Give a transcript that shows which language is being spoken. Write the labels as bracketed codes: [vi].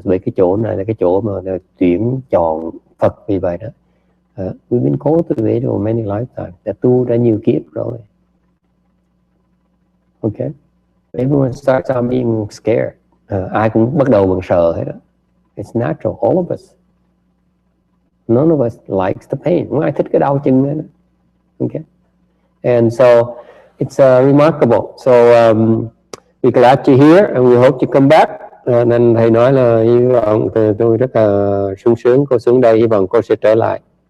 [vi] Bởi cái chỗ này là cái chỗ mà tuyển chọn Phật, vì vậy đó. [en] We've been cultivated over many lifetimes. [vi] Đã tu đã nhiều kiếp rồi. [en] Okay, everyone starts out being scared. [vi] Ai cũng bắt đầu bằng sợ hết đó. [en] It's natural, all of us. None of us likes the pain. [vi] Không ai thích cái đau chân nữa. [en] Okay, and so it's remarkable. So we're glad you're here, and we hope you come back. [vi] Nên thầy nói là hy vọng, tôi rất là sung sướng cô xuống đây, hy vọng cô sẽ trở lại.